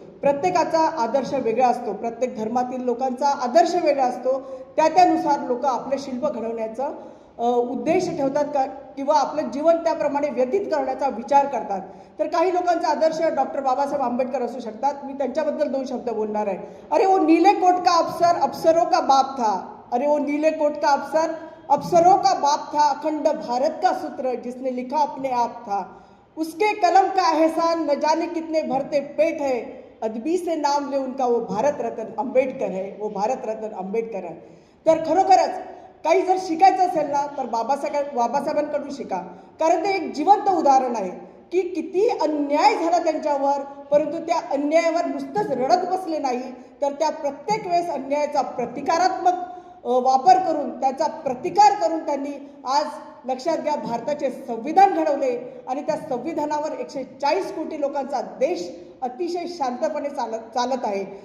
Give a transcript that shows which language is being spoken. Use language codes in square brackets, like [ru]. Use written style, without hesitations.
[mr] प्रत्येकाचा आदर्श वेगळा असतो. प्रत्येक धर्मातील लोकांचा आदर्श वेगळा असतो. त्यानुसार लोक आपले शिल्प घडवण्याचा उद्देश ठेवतात का किंवा आपलं जीवन त्याप्रमाणे व्यतीत करण्याचा विचार करतात. तर काही लोकांचा आदर्श डॉक्टर बाबासाहेब आंबेडकर असू शकतात. मी त्यांच्याबद्दल 2 शब्द बोलणार आहे. [hi] अरे वो नीले कोट का अफसर अफसरों का बाप था. अरे वो नीले कोट का अफसर अफसरों का बाप था. अखंड भारत का सूत्र जिसने लिखा अपने आप था. उसके कलम का एहसान न जाने कितने भरते पेट है. अदबी से नाम ले उनका वो भारत रत्न आंबेडकर है. वो भारत रत्न आंबेडकर है. [mr] तर खरोखरच काही जर शिकायचं असेल ना तर बाबासाहेबांकडून शिका. कारण ते एक जिवंत उदाहरण आहे की किती अन्याय झाला त्यांच्यावर, परंतु त्या अन्यायावर नुसतंच रडत बसले नाही, तर त्या प्रत्येक वेळेस अन्यायाचा प्रतिकारात्मक वापर करून त्याचा प्रतिकार करून त्यांनी आज लक्षात घ्या भारताचे संविधान घडवले आणि त्या संविधानावर 140 कोटी लोकांचा देश अतिशय शांतपणे चालत आहे.